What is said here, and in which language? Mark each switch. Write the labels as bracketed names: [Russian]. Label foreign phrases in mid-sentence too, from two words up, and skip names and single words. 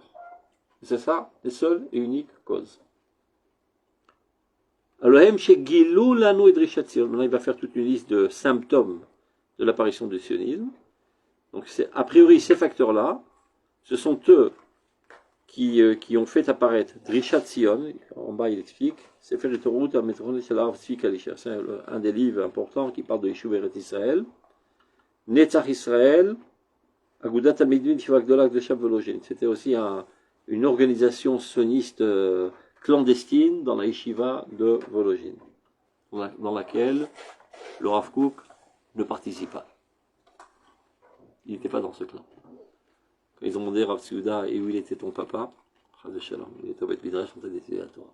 [French] C'est ça, les seules et uniques causes. Maintenant, il va faire toute une liste de symptômes de l'apparition du sionisme. Donc, a priori, ces facteurs-là, ce sont eux qui ont fait apparaître Drishat Sion. En bas, il explique. C'est un des livres importants qui parle de [Hebrew] ישוב ארץ ישראל. [French] Netzach Israël, Agudat Hamidin Yeshiva Gdola de Vologine. C'était aussi une organisation sioniste clandestine dans la Yeshiva de Vologine, dans laquelle le Rav Kook ne participe pas. Il n'était pas dans ce clan. Quand ils ont demandé Rav Tzouda et où il était ton papa, il était au [Hebrew] בית מדרש [French] en train d'étudier la Torah.